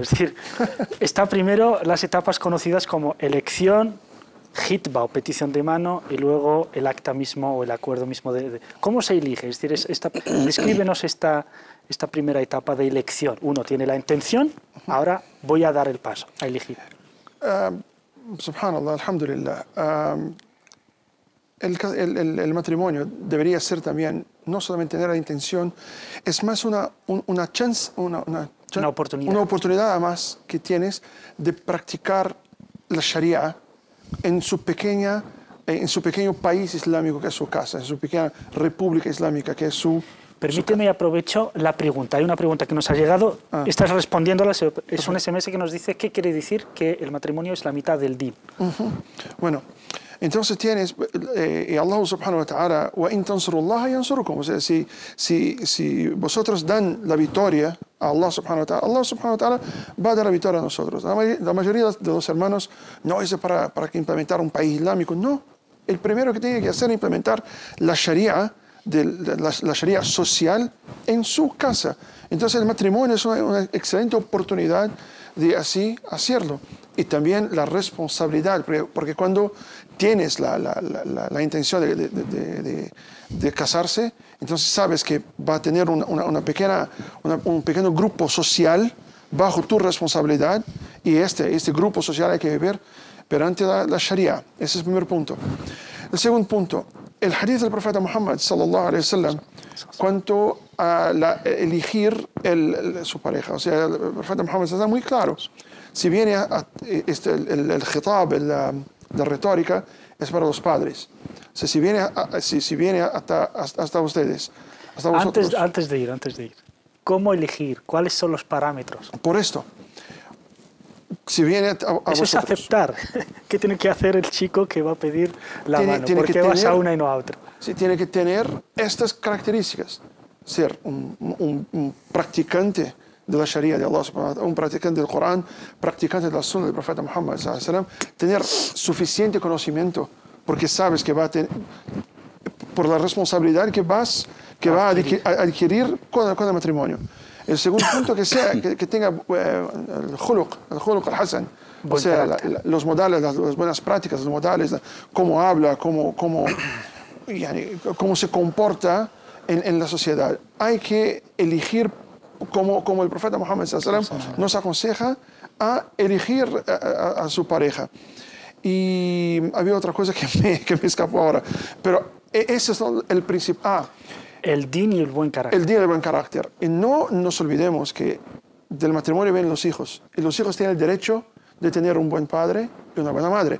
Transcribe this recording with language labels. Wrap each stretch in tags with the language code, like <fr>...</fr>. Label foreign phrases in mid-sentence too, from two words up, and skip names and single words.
<es>Es decir, está primero las etapas conocidas como elección, hitba o petición de mano, y luego el acta mismo o el acuerdo mismo. ¿Cómo se elige? Es decir, descríbenos esta primera etapa de elección. Uno tiene la intención, ahora voy a dar el paso, a elegir.</es> <ar>سبحان الله، الحمد لله.</ar> <es>El matrimonio debería ser también, no solamente tener la intención, es más una oportunidad además que tienes de practicar la Sharia en su pequeño país islámico que es su casa, en su pequeña república islámica que es su... Permíteme, aprovecho la pregunta. Hay una pregunta que nos ha llegado, estás respondiéndola, es un SMS que nos dice qué quiere decir que el matrimonio es la mitad del din. Bueno, entonces tienes, y</es> <ar>الله سبحانه وتعالى, وَإِن تَنْصُرُوا اللَّهَ يَنْصُرُكُمْ.</ar> <es>O sea, si vosotros dan la victoria a</es> <ar>الله سبحانه وتعالى</ar> <es>va a dar la victoria a nosotros. La mayoría de los hermanos no es para implementar un país islámico, no. El primero que tiene que hacer es implementar la Sharia, la Sharia social en su casa. Entonces el matrimonio es una excelente oportunidad de así hacerlo. Y también la responsabilidad, porque cuando tienes la intención de casarse, entonces sabes que va a tener un pequeño grupo social bajo tu responsabilidad y este grupo social hay que vivir perante la Sharia. Ese es el primer punto. El segundo punto, el hadith del profeta Muhammad</es> <ar>صلى الله عليه وسلم</ar> <es>cuanto a elegir su pareja. O sea, el profeta Muhammad está muy claro. Si viene el khitab, la retórica, es para los padres. O sea, si viene hasta ustedes, hasta vosotros. Antes de ir, ¿cómo elegir? ¿Cuáles son los parámetros? Por esto. Si viene a Eso vosotros. Es aceptar. ¿Qué tiene que hacer el chico que va a pedir la mano? ¿Por qué vas a una y no a otra? Sí, tiene que tener estas características. Ser un practicante de la Sharia de</es> <ar>الله سبحانه وتعالى,</ar> <es>un practicante del Corán, practicante de la Sunna del profeta Muhammad</es> <ar>صلى الله عليه وسلم,</ar> <es>tener suficiente conocimiento, porque sabes que va a tener, por la responsabilidad que va a adquirir con el matrimonio. El segundo punto, que tenga el</es> <ar>الخلق الحسن,</ar> <es>o sea, los modales, las buenas prácticas, los modales, cómo habla, cómo se comporta en la sociedad. Hay que elegir, como el profeta Muhammad</es> <ar>صلى الله عليه وسلم</ar> <es>nos aconseja, a elegir a su pareja. Y había otra cosa que me escapó ahora. Pero ese es el principal. El din y el buen carácter. El din y el buen carácter. Y no nos olvidemos que del matrimonio vienen los hijos. Y los hijos tienen el derecho de tener un buen padre y una buena madre.</es>